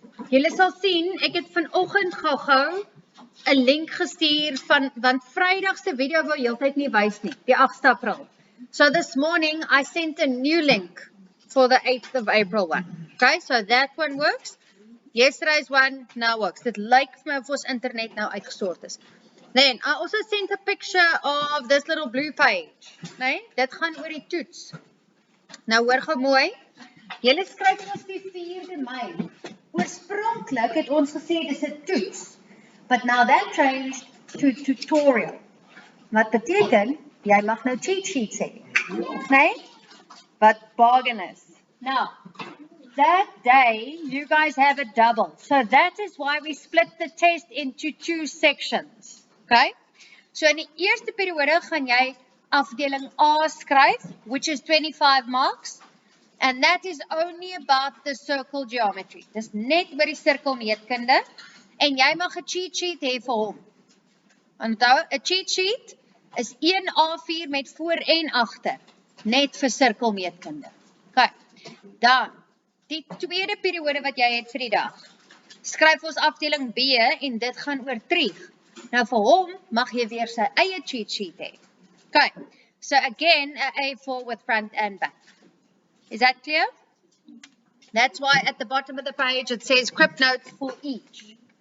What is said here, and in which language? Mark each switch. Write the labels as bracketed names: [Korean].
[Afrikaans] Julle sal sien, ek het vanoggend gou 'n link gestuur want Vrydag se video wou heeltyd nie wys nie, die 8 April. [English] So this morning I sent a new link for the 8th of April one. Okay, so that one works. Yesterday's one now works. [Afrikaans] Dit lyk vir my of ons internet nou uitgestort is. [English] Then I also sent a picture of this little blue page. [Afrikaans] Nee, dit gaan oor die toets. Nou hoor gou mooi. Julle skryf ons die 4de Mei. Oorspronklik het ons gesê dis 'n toets. [English] But now that changed to tutorial. [Afrikaans] Wat beteken jy mag nou cheat sheets hê. Nee? Wat bargain is. [English] Now, that day you guys have a double. So that is why we split the test into 2 sections. Okay? [Afrikaans] So in die eerste periode gaan jy afdeling A skryf, [English] which is 25 marks. And that is only about the circle geometry. [Afrikaans] Dis net oor die sirkelmeetkunde. En jy mag 'n cheat sheet hê vir hom. Onthou, 'n cheat sheet is 1 A4 met voor en agter. Net vir sirkelmeetkunde. Okay. Dan, die tweede periode wat jy het vir die dag. Skryf ons afdeling B en dit gaan oor Trig. Nou vir hom mag jy weer sy eie cheat sheet hê. Okay. [English] So again, a A4 with front and back. Is that clear? That's why at the bottom of the page it says script notes for each.